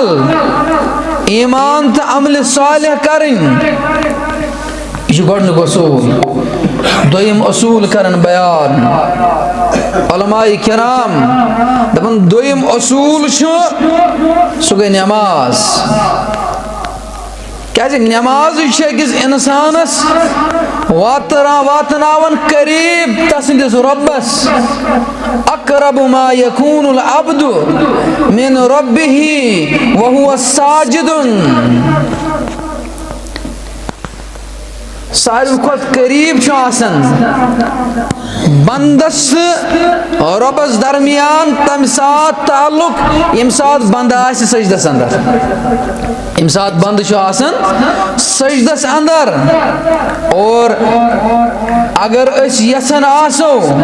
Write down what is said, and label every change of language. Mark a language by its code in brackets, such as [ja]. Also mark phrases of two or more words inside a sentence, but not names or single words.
[ks] عملہِ صالح کرٕنۍ یہ چھُ گۄڈنیُک اصوٗل دوٚیِم اصوٗل کرن بیان علماء کرام دپان دوٚیِم اصوٗل چھُ سُہ گٔے نٮ۪ماز کیازِ نٮ۪مازٕے چھِ أکِس اِنسانس واتناوان قریب تسٕنٛدِس رۄبس [ar] اقرب ما یکون العبد من ربه وهو ساجد [ks] ساروی کھۄتہٕ قریب چھُ آسان بندس رۄبس درمیان تمہِ ساتہٕ تعلق ییٚمہِ ساتہٕ بندٕ آسہِ سجدس اندر ییٚمہِ ساتہٕ بندٕ چھُ آسان سجدس اندر اور اگر أسۍ یژھان آسو